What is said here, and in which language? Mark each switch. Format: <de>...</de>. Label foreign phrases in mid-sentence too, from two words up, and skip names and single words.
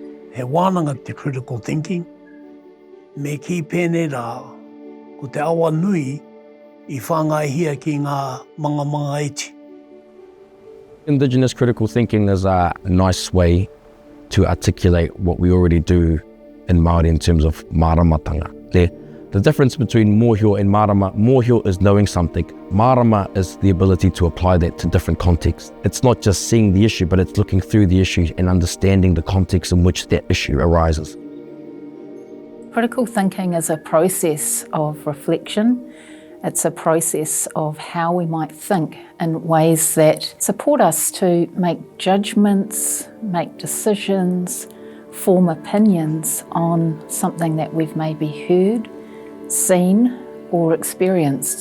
<mi>he wānanga te</mi> <en>critical thinking,</en> <mi>me ki pēnei rā, ko te awa nui I whāngaihia ki ngā manga iti.</mi> <en>Indigenous critical thinking is a nice way to articulate what we already do in Māori in terms of māramatanga. The difference between mōhio and marama, mōhio is knowing something. Marama is the ability to apply that to different contexts. It's not just seeing the issue, but it's looking through the issue and understanding the context in which that issue arises. Critical thinking is a process of reflection. It's a process of how we might think in ways that support us to make judgments, make decisions, form opinions on something that we've maybe heard, seen or experienced.</en>